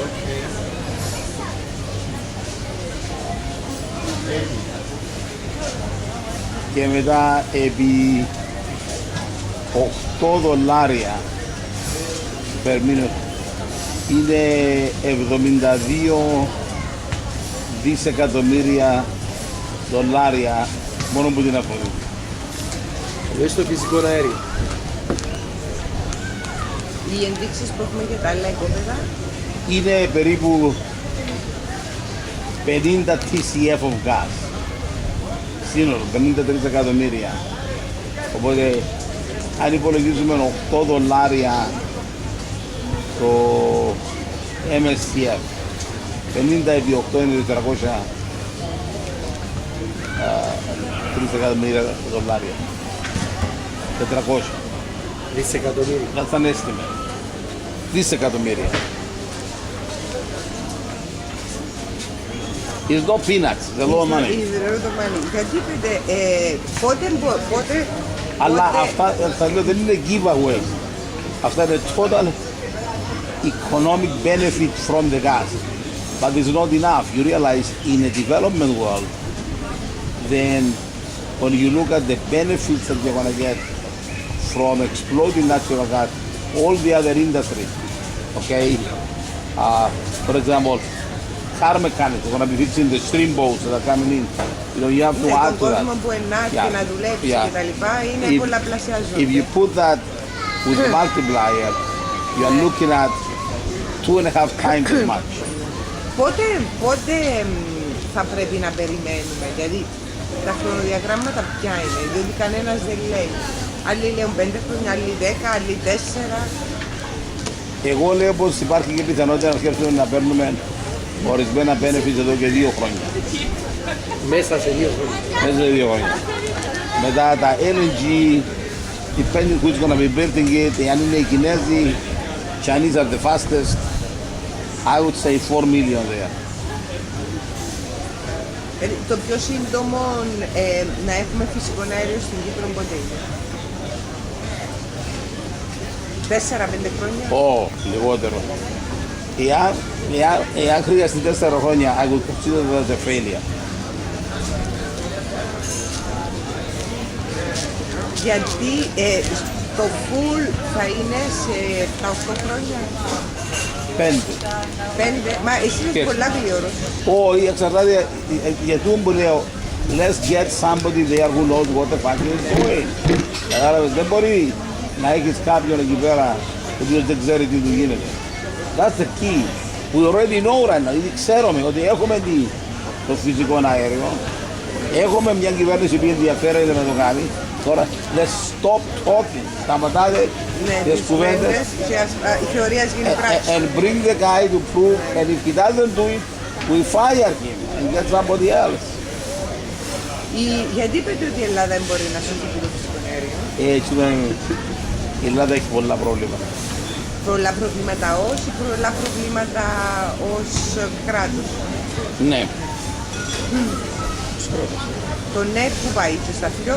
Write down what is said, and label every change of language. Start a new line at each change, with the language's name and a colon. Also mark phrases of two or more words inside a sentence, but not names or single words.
Greek: και μετά επί 8 δολάρια
English: per minute
Greek: είναι 72 δισεκατομμύρια δολάρια μόνο που την Αφροδίτη. Εννοείς το φυσικό αέριο. Οι ενδείξεις που έχουμε για τα άλλα οικόπεδα Είναι περίπου 50
English: TCF of gas.
Greek: Σύνολο, 53 εκατομμύρια. Οπότε αν υπολογίζουμε 8 δολάρια το MSCF, 50 επί 8 είναι 400 3 εκατομμύρια δολάρια. 400. Δισεκατομμύρια.
English: That's an estimate. Δισεκατομμύρια. It's not peanuts, it's a lot of money.
Greek: Γιατί πότε Αλλά αυτά θα λέω δεν είναι giveaway. Αυτά είναι
English: total economic benefit from the gas. but it's not enough. You realize in a development world, then when you look at the benefits that you're going to get from exploiting natural gas, all the other industries, okay? For example, car mechanics, are going to be fixing the stream boats that are coming in. You know, you have to add to that. If you put that with the multiplier, you are looking at 2.5 times as much.
Greek: Πότε θα πρέπει να περιμένουμε, δηλαδή τα χρονοδιαγράμματα ποια είναι, διότι κανένας δεν λέει. Άλλοι λέουν 5 χρόνια, άλλοι 10, άλλοι 4. Εγώ λέω πως υπάρχει και πιθανότητα να σκέφτομαι να παίρνουμε ορισμένα benefits εδώ και 2 χρόνια. Μέσα σε 2 χρόνια. Μέσα σε 2 χρόνια. Μετά τα LNG,
English: depending who's going to be building it,
Greek: αν είναι οι Κινέζοι,
English: Chinese are the fastest, I would say 4 million there.
Greek: Το πιο σύντομο να έχουμε φυσικό αέριο στην Κύπρο πότε είναι? 4-5 χρόνια? Λιγότερο. Εάν χρειαστεί 4 χρόνια,
English: I would consider that as a failure.
Greek: Γιατί το full θα είναι σε 7-8 χρόνια? 5. Μα εσύ είναι πολλά γλυόρος. Όχι, εξαρτάται γιατί μου λέω
English: let's get somebody there who knows what the fuck is doing.
Greek: Κατάλαβες, δεν μπορεί να έχεις κάποιον εκεί πέρα ο οποίος δεν ξέρει τι του γίνεται.
English: That's the key. We already know right now,
Greek: ήδη ξέρουμε ότι έχουμε το φυσικό αέριο, έχουμε μια κυβέρνηση που ενδιαφέρεται να το κάνει. Τώρα,
English: let's stop talking.
Greek: Σταματάτε τις κουβέντες
English: and bring the guy to prove, and if he doesn't do it, we fire him and get somebody else.
Greek: Γιατί είπετε ότι η Ελλάδα δεν μπορεί να σωθεί το φυσικό αέριο? Έτσι δεν, η Ελλάδα έχει πολλά προβλήματα. Πολλά προβλήματα ή πολλά προβλήματα ως κράτος? Ναι. Το ναι που πάει και στα δυο?